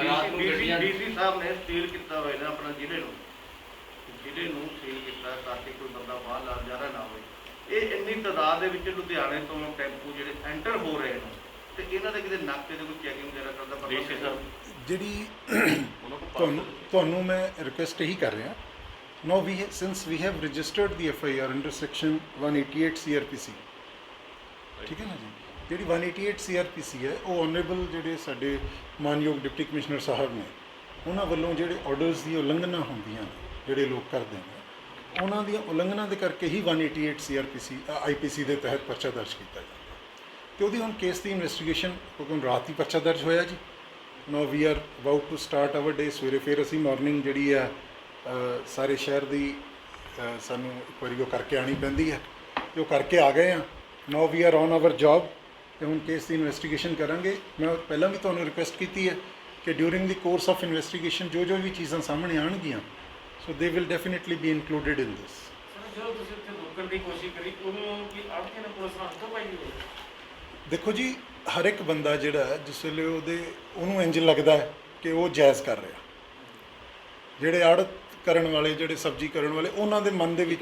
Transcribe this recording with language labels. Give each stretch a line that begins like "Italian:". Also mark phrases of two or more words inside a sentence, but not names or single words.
Punjabi: DC ਸਾਹਿਬ ਨੇ ਸੀਲ ਕੀਤਾ ਹੋਇਆ ਨਾ ਆਪਣਾ ਜ਼ਿਲ੍ਹੇ ਨੂੰ ਸੀਲ ਕੀਤਾ ਤਾਂ ਕਿ ਕੋਈ ਬੰਦਾ ਬਾਹਰ ਲਾ ਜਾਰਾ ਨਾ ਹੋਵੇ। ਇਹ ਇੰਨੀ ਤਾਦਾਦ ਦੇ ਵਿੱਚ ਲੁਧਿਆਣੇ ਤੋਂ ਟੈਂਪੂ ਜਿਹੜੇ ਐਂਟਰ ਹੋ ਰਹੇ ਨੇ, ਤੇ ਇਹਨਾਂ ਦੇ ਕਿਤੇ ਨਾਕੇ ਦੇ ਕੋਈ ਚੈਕਿੰਗ ਵਗੈਰਾ ਕਰਦਾ ਪਰ ਜਿਹੜੀ ਤੁਹਾਨੂੰ ਮੈਂ ਰਿਕੁਐਸਟ ਇਹੀ ਕਰ ਰਿਹਾ।
English: Now since we have registered the FIR under section 188 CRPC,
Punjabi: ਠੀਕ ਹੈ ਨਾ ਜੀ, ਜਿਹੜੀ 188 CRPC ਹੈ ਉਹ ਆਨਰੇਬਲ ਜਿਹੜੇ ਸਾਡੇ ਮਾਨਯੋਗ ਡਿਪਟੀ ਕਮਿਸ਼ਨਰ ਸਾਹਿਬ ਨੇ, ਉਹਨਾਂ ਵੱਲੋਂ ਜਿਹੜੇ ਆਰਡਰਸ ਦੀ ਉਲੰਘਣਾ ਹੁੰਦੀਆਂ ਨੇ, ਜਿਹੜੇ ਲੋਕ ਕਰਦੇ ਨੇ, ਉਹਨਾਂ ਦੀਆਂ ਉਲੰਘਣਾ ਦੇ ਕਰਕੇ ਹੀ 188 CRPC IPC ਦੇ ਤਹਿਤ ਪਰਚਾ ਦਰਜ ਕੀਤਾ ਜਾਂਦਾ। ਅਤੇ ਉਹਦੀ ਹੁਣ ਕੇਸ ਦੀ ਇਨਵੈਸਟੀਗੇਸ਼ਨ, ਕਿਉਂਕਿ ਹੁਣ ਰਾਤ ਹੀ ਪਰਚਾ ਦਰਜ ਹੋਇਆ ਜੀ।
English: Now we are about to start our day।
Punjabi: ਸਵੇਰੇ ਫਿਰ ਅਸੀਂ ਮਾਰਨਿੰਗ ਜਿਹੜੀ ਆ ਸਾਰੇ ਸ਼ਹਿਰ ਦੀ ਸਾਨੂੰ ਇੱਕ ਵਾਰੀ ਉਹ ਕਰਕੇ ਆਉਣੀ ਪੈਂਦੀ ਹੈ, ਅਤੇ ਉਹ ਕਰਕੇ ਆ ਗਏ ਹਾਂ।
English: Now we are on our job
Punjabi: ਤੇ ਹੁਣ ਕੇਸ ਦੀ ਇਨਵੈਸਟੀਗੇਸ਼ਨ ਕਰਾਂਗੇ। ਮੈਂ ਪਹਿਲਾਂ ਵੀ ਤੁਹਾਨੂੰ ਰਿਕੁਐਸਟ ਕੀਤੀ ਹੈ ਕਿ
English: during the course of investigation
Punjabi: ਜੋ ਵੀ ਚੀਜ਼ਾਂ ਸਾਹਮਣੇ ਆਉਣਗੀਆਂ
English: so they will definitely be included in this.
Punjabi: ਸਰ ਜਦੋਂ ਤੁਸੀਂ ਉੱਥੇ ਰੋਕਣ ਦੀ ਕੋਸ਼ਿਸ਼ ਕਰੀ ਉਹਨੂੰ ਕੀ ਆੜਤੀ ਨੇ ਪੁਲਿਸ ਨਾਲ ਹੱਥੋਂ ਪਾਈ ਹੋਈ? ਦੇਖੋ ਜੀ, ਹਰ ਇੱਕ ਬੰਦਾ ਜਿਹੜਾ ਹੈ, ਜਿਸ ਵੇਲੇ ਉਹਨੂੰ ਇੰਜ ਲੱਗਦਾ ਹੈ ਕਿ ਉਹ ਜਾਇਜ਼ ਕਰ ਰਿਹਾ, ਜਿਹੜੇ ਆੜਤ ਕਰਨ ਵਾਲੇ, ਜਿਹੜੇ ਸਬਜ਼ੀ ਕਰਨ ਵਾਲੇ, ਉਹਨਾਂ ਦੇ ਮਨ ਦੇ ਵਿੱਚ